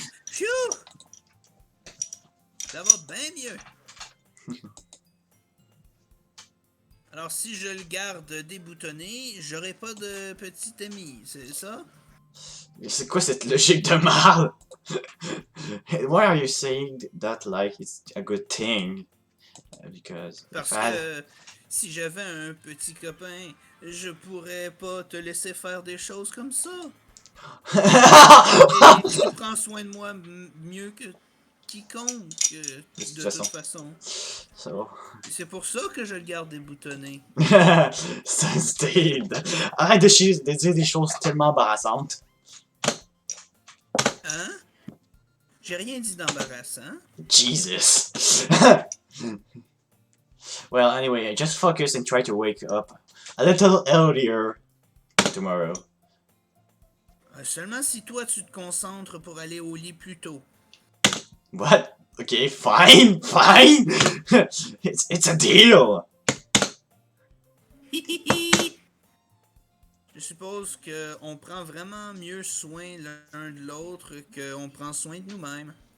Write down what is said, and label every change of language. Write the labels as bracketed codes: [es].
[fr] Phew! Ça va bien mieux. Alors si je le garde déboutonné, j'aurai pas de petit ami, c'est ça? Mais c'est quoi cette logique de mal? [en] Why are you saying that like it's a good thing? Because [fr] Parce [en] if I [fr] que si j'avais un petit copain, je pourrais pas te laisser faire des choses comme ça. Et tu prends soin de moi mieux que quiconque, de toute façon. [en] So. [fr] C'est pour ça que je le garde déboutonné. Steve, arrête de dire des choses tellement embarrassantes. Hein? J'ai rien dit d'embarrassant. [en] Jesus. Well, anyway, just focus and try to wake up a little earlier tomorrow. [fr] Seulement si toi tu te concentres pour aller au lit plus tôt. [en] What? Okay, fine, fine. It's a deal. [fr] Je suppose qu'on prend vraiment mieux soin l'un de l'autre qu'on prend soin de nous-mêmes.